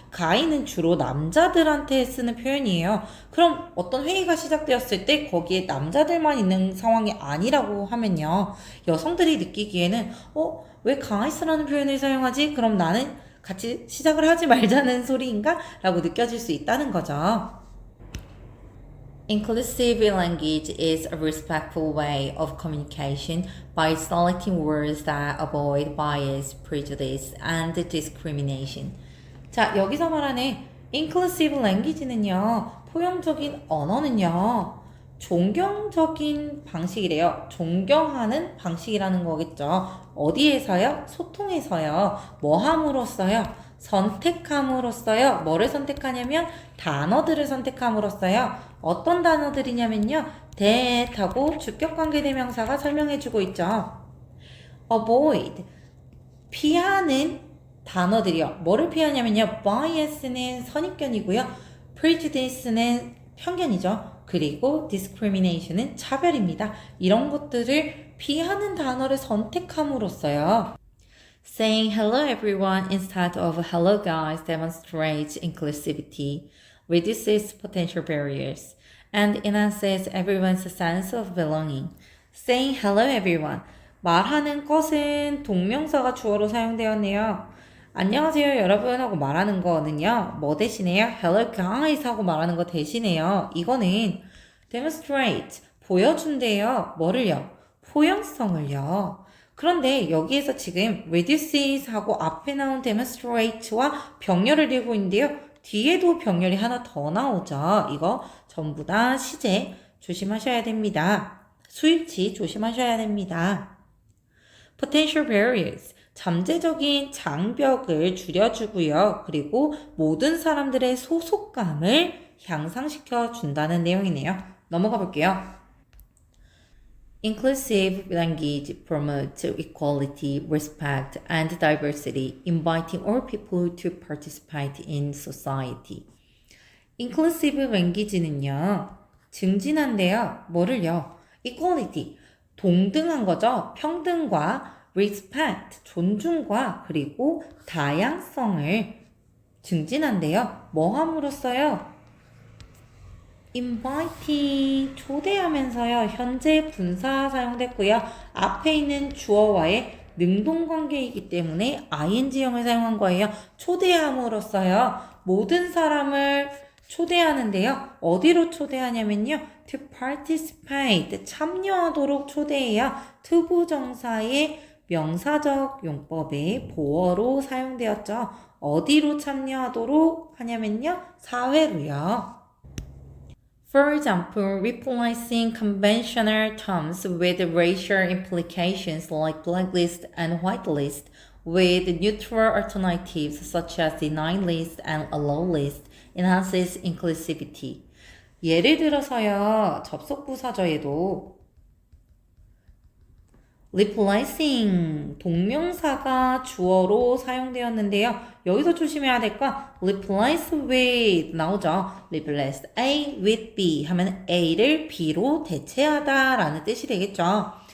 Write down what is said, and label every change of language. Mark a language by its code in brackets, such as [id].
[ko] guy는 주로 남자들한테 쓰는 표현이에요. 그럼 어떤 회의가 시작되었을 때 거기에 남자들만 있는 상황이 아니라고 하면요. 여성들이 느끼기에는 왜 guy스라는 표현을 사용하지? 그럼 나는 같이 시작을 하지 말자는 소리인가? 라고 느껴질 수 있다는 거죠. [en] Inclusive language is a respectful way of communication by selecting words that avoid bias, prejudice, and discrimination. [ko] 자, 여기서 말하는 inclusive language는요, 포용적인 언어는요, 존경적인 방식이래요. 존경하는 방식이라는 거겠죠. 어디에서요? 소통에서요. 뭐 함으로써요? 선택함으로써요. 뭐를 선택하냐면 단어들을 선택함으로써요. 어떤 단어들이냐면요. that하고 주격관계대명사가 설명해주고 있죠. avoid, 피하는 단어들이요. 뭐를 피하냐면요. bias는 선입견이고요. prejudice는 편견이죠. 그리고 discrimination은 차별입니다. 이런 것들을 피하는 단어를 선택함으로써요. [en] Saying hello everyone instead of hello guys demonstrates inclusivity, reduces potential barriers, and enhances everyone's sense of belonging. Saying hello everyone. [ko] 말하는 것은 동명사가 주어로 사용되었네요. 안녕하세요 여러분 하고 말하는 거는요. 뭐 대신에요? [en] Hello guys [ko] 하고 말하는 거 대신에요. 이거는 demonstrate, 보여준대요. 뭐를요? 포용성을요. 그런데 여기에서 지금 reduces 하고 앞에 나온 demonstrate와 병렬을 이루고 있는데요. 뒤에도 병렬이 하나 더 나오죠. 이거 전부 다 시제 조심하셔야 됩니다. 수일치 조심하셔야 됩니다. [en] potential barriers, [ko] 잠재적인 장벽을 줄여주고요. 그리고 모든 사람들의 소속감을 향상시켜 준다는 내용이네요. 넘어가 볼게요. [en] Inclusive language promotes equality, respect, and diversity, inviting all people to participate in society. [ko] Inclusive language는요, 증진한데요. 뭐를요? Equality, 동등한 거죠. 평등과 respect, 존중과 그리고 다양성을 증진한데요. 뭐 함으로써요? invite, 초대하면서요. 현재 분사 사용됐고요. 앞에 있는 주어와의 능동관계이기 때문에 ing형을 사용한 거예요. 초대함으로써요. 모든 사람을 초대하는데요. 어디로 초대하냐면요. [en] to participate, [ko] 참여하도록 초대해요. 투부정사의 명사적 용법의 보어로 사용되었죠. 어디로 참여하도록 하냐면요. 사회로요. [en] For example, replacing conventional terms with racial implications like blacklist and whitelist with neutral alternatives such as deny list and allow list enhances inclusivity. [ko] 예를 들어서요, 접속부사절에도 replacing 동명사가 주어로 사용되었는데요. 여기서 조심해야 될 거 [en] replace with [ko] 나오죠. [en] replace A with B [ko] 하면 A를 B로 대체하다 라는 뜻이 되겠죠.